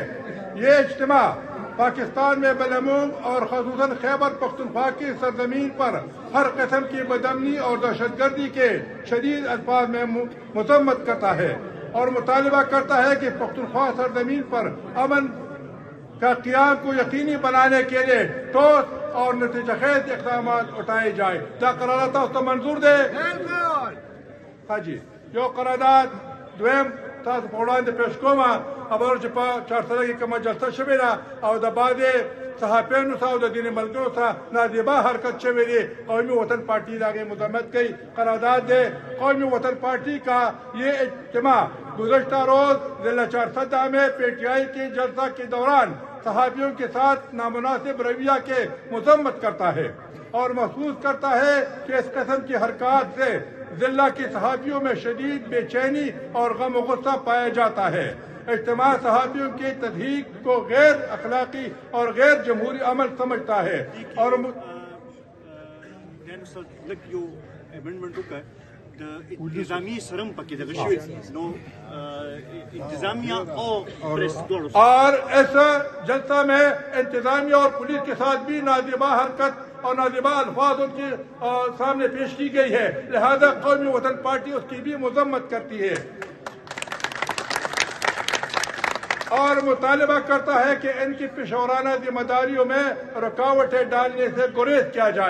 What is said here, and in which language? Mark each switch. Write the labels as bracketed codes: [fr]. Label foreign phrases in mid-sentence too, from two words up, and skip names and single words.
[ur] یہ اجتماع پاکستان میں بالعموم اور خصوصاً خیبر پختونخوا کی سرزمین پر ہر قسم کی بدامنی اور دہشت گردی کے شدید الفاظ میں مذمت کرتا ہے اور مطالبہ کرتا ہے کہ پختونخوا سرزمین پر امن کا قیام کو یقینی بنانے کے لیے ٹھوس اور نتیجہ خیز اقدامات اٹھائے جائے۔ کیا قرارداد تھا اس کو منظور دے؟ [ps] ہاں جی، جو قرارداد دویم تاسو په وړاندې پیش کومه خبره چې په چهارسده کې کومه جلسه شوې ده او د بعضې صحافیانو سره او د دیني ملګرو سره نادیبه حرکت شوی دی، قومی وطن پارٹی داغے [ur] مذمت کی [ps] قرارداد دے۔ [ur] قومی وطن پارٹی کا یہ اجتماع گزشتہ روز ضلع چارسدہ میں پی ٹی آئی کے جلسہ کے دوران صحافیوں کے ساتھ نامناسب رویہ کے مذمت کرتا ہے اور محسوس کرتا ہے کہ اس قسم کی حرکات سے ضلع کے صحافیوں میں شدید بے چینی اور غم و غصہ پایا جاتا ہے۔ اجتماع صحافیوں کی تضحیک کو غیر اخلاقی اور غیر جمہوری عمل سمجھتا ہے اور [ps] انتظامی سرم پکی دغه شوی نو انتظامیہ [ur] اور اس جلسہ میں انتظامیہ اور پولیس کے ساتھ بھی نادیبہ حرکت اور نادیبہ الفاظ ان کے سامنے پیش کی گئی ہے، لہذا قومی وطن پارٹی اس کی بھی مذمت کرتی ہے اور مطالبہ کرتا ہے کہ ان کی پیشورانہ ذمہ داریوں میں رکاوٹیں ڈالنے سے گریز کیا جائے۔